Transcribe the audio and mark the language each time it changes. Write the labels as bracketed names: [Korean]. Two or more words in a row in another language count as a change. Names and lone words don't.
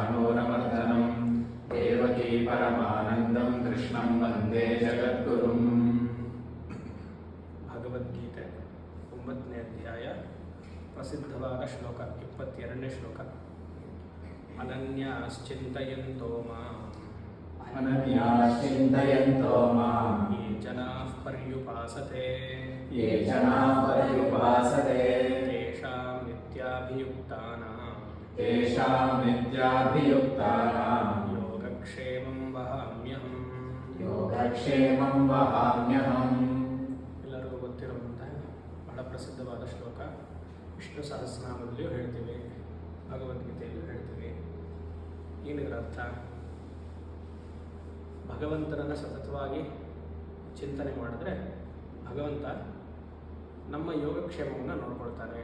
[Sanskrit] ಗೌರವರ್ಧನಂ ದೇವಕೀ ಪರಮಾನಂದಂ ಕೃಷ್ಣಂ ವಂದೇ ಜಗದ್ಗುರುಂ. [Kannada] ಭಗವದ್ಗೀತೆ 9ನೇ ಅಧ್ಯಾಯ, ಪ್ರಸಿದ್ಧವಾದ ಶ್ಲೋಕ 22ನೇ ಶ್ಲೋಕ. [Sanskrit] ಅನನ್ಯಾಶ್ಚಿಂತಯಂತೋ ಮಾಂ ಯೇ ಜನಾಃ ಪರ್ಯುಪಾಸತೆ ತೇಷಾಂ ನಿತ್ಯಾಭಿಯುಕ್ತಾನಾಂ ಯೋಗಕ್ಷೇಮಂ ವಹಾಮ್ಯಹಂ. [Kannada] ಎಲ್ಲರಿಗೂ ಗೊತ್ತಿರುವಂತಹ ಬಹಳ ಪ್ರಸಿದ್ಧವಾದ ಶ್ಲೋಕ. ವಿಷ್ಣು ಸಹಸ್ರನಾಮದಲ್ಲಿಯೂ ಹೇಳ್ತೀವಿ, ಭಗವದ್ಗೀತೆಯಲ್ಲೂ ಹೇಳ್ತೀವಿ. ಏನಿದ್ರ ಅರ್ಥ? ಭಗವಂತನನ್ನು ಸತತವಾಗಿ ಚಿಂತನೆ ಮಾಡಿದ್ರೆ ಭಗವಂತ ನಮ್ಮ ಯೋಗಕ್ಷೇಮವನ್ನು ನೋಡ್ಕೊಳ್ತಾನೆ.